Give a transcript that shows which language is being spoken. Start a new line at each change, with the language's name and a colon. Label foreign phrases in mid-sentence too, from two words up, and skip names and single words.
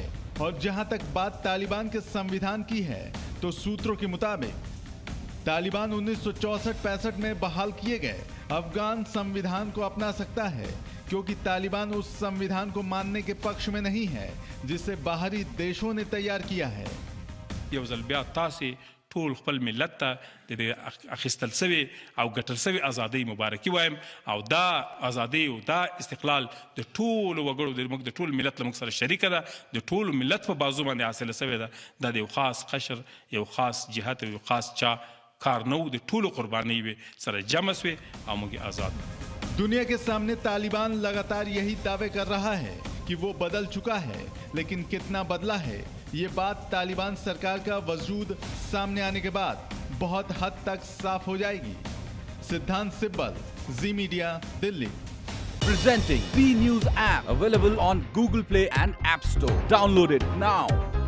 Hindi: और जहां तक बात तालिबान के संविधान की है तो सूत्रों के मुताबिक तालिबान 1964-65 में बहाल किए गए अफगान संविधान को अपना सकता है, क्योंकि तालिबान उस संविधान को मानने के पक्ष में नहीं है जिसे बाहरी देशों ने तैयार किया है।
Pashto: ټول خپل ملت ته د اخیستل سوي او ګټل سوي ازادۍ مبارکي وایم او دا ازادۍ او دا استقلال د ټول وګړو د ټول ملت له موږ سره شریکه ده، د ټول ملت په بازو باندې حاصله سوې ده. دا د یو خاص قشر، یو خاص جهت او یو خاص چا کار نه و، د ټولو قربانۍ به سره جمع سوې او موږ آزاد.
Hindi: दुनिया के सामने तालिबान लगातार यही दावे कर रहा है कि वो बदल चुका है, लेकिन कितना बदला है ये बात तालिबान सरकार का वजूद सामने आने के बाद बहुत हद तक साफ हो जाएगी। सिद्धांत सिब्बल, जी मीडिया, दिल्ली।
English: Presenting B News app available on Google Play and App Store. Download it now.